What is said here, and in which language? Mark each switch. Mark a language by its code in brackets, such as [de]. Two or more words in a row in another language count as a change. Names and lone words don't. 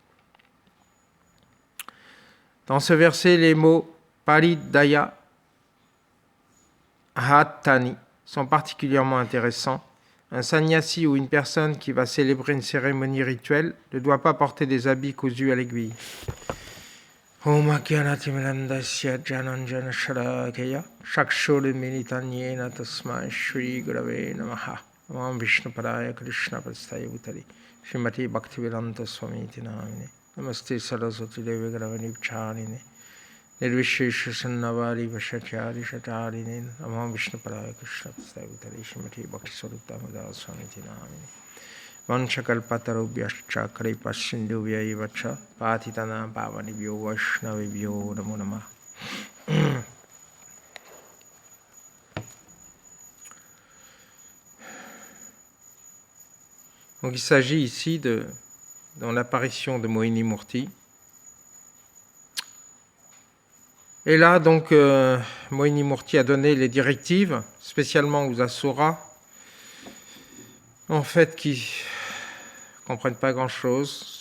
[fr] Dans ce verset, les mots [sa] Paridaya, Hatani [fr] sont particulièrement intéressants. Un sannyasi ou une personne qui va célébrer une cérémonie rituelle ne doit pas porter des habits cousus à l'aiguille. [sa] Om Akyanatimelandasya Jananjana Sharakaya Shakshurmilitanyena Tasmai Shri Gurave Namaha Nam Vishnupadaya Krishna Prastaya Bhutale Srimati Bhaktivedanta Swamiti Namine Namaste Saraswati Devi Gravani Charine Nirvishesha Sannavari Vashachari Shatarine Namam Vishnupadaya Krishna Prastaya Bhutale Srimati Bhakti Swarutamada Swamiti Namine Vanchakalpatarubhyascha Kripasindhuvyayivacha Patitana Pavanibhyo Vaishnavibhyo Namo Namah. [fr] Donc il s'agit ici dans l'apparition de Mohini Murti. Et là, donc, Mohini Murti a donné les directives, spécialement aux Asuras, en fait, qui ne comprennent pas grand-chose.